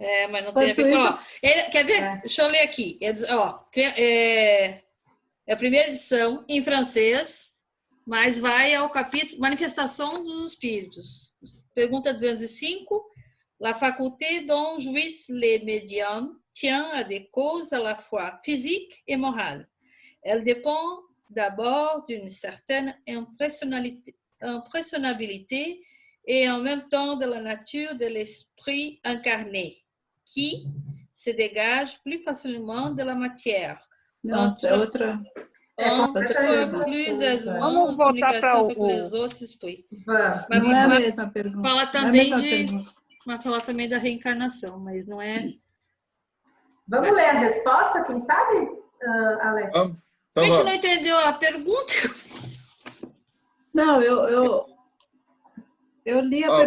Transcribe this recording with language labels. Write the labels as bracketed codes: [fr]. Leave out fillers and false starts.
[pt] Mas não tem a ver com... Quer ver? Deixa eu ler aqui. É a primeira edição em francês, mas vai ao capítulo Manifestação dos Espíritos. Pergunta 205. [fr] La faculté dont jouissent les médiums tient à des causes à la fois physiques et morales. Elle dépend d'abord d'une certaine impressionnabilité et en même temps de la nature de l'esprit incarné, qui se dégage plus facilement de la matière. [pt] Nossa, outra... [fr] plus aisément en communication avec les autres esprits. [pt] Não é a mesma pergunta. Vai falar também da reencarnação, mas não é... Vamos ler a resposta, quem sabe, Alex? A gente não entendeu a pergunta. Não, eu li a pergunta.